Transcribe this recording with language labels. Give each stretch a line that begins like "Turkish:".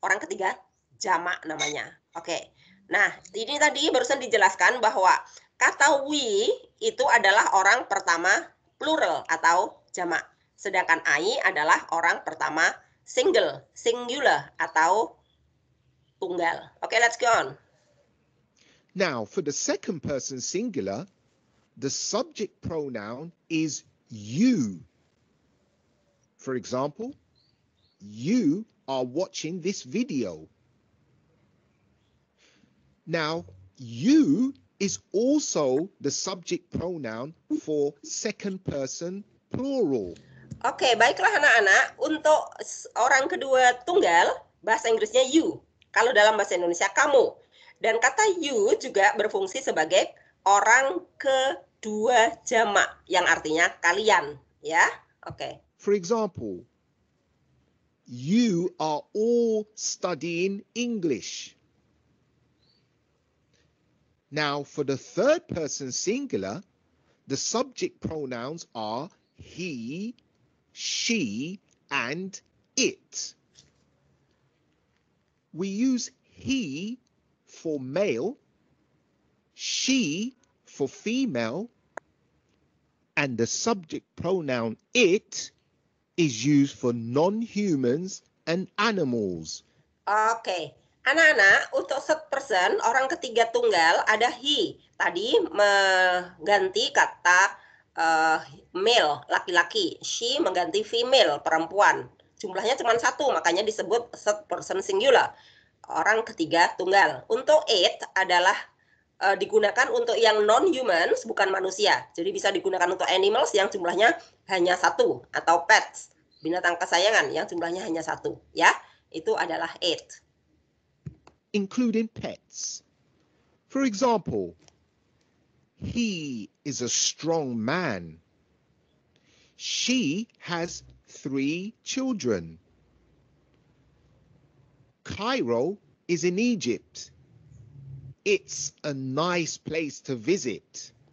Indonesian: Orang ketiga jamak namanya. Oke. Nah, ini tadi barusan dijelaskan bahwa kata we itu adalah orang pertama plural atau jamak. Sedangkan I adalah orang pertama singular atau tunggal.
English: Oke, let's go on. Now, for the second person singular, the subject pronoun is you. For example, you are watching this video. Now, you is also the subject pronoun for second person plural.
Indonesian: Oke, baiklah anak-anak. Untuk orang kedua tunggal, bahasa Inggrisnya you. Kalau dalam bahasa Indonesia, kamu. Dan kata you juga berfungsi sebagai orang kedua jamak yang artinya kalian, ya. Oke.
English: For example, you are all studying English. Now, for the third person singular, the subject pronouns are he, she, and it. We use he for male, she for female, and the subject pronoun it is used for non-humans and animals.
Indonesian: Oke. Anak-anak, untuk third person, orang ketiga tunggal ada he. Tadi mengganti kata male, laki-laki. She mengganti female, perempuan. Jumlahnya cuma satu, makanya disebut third person singular. Orang ketiga tunggal. Untuk it adalah digunakan untuk yang non-humans, bukan manusia. Jadi bisa digunakan untuk animals yang jumlahnya hanya satu. Atau pets, binatang kesayangan yang jumlahnya hanya satu. Ya, itu adalah it.
English: Including pets. For example, he is a strong man. She has 3 children. Cairo is in Egypt. It's a nice place to visit.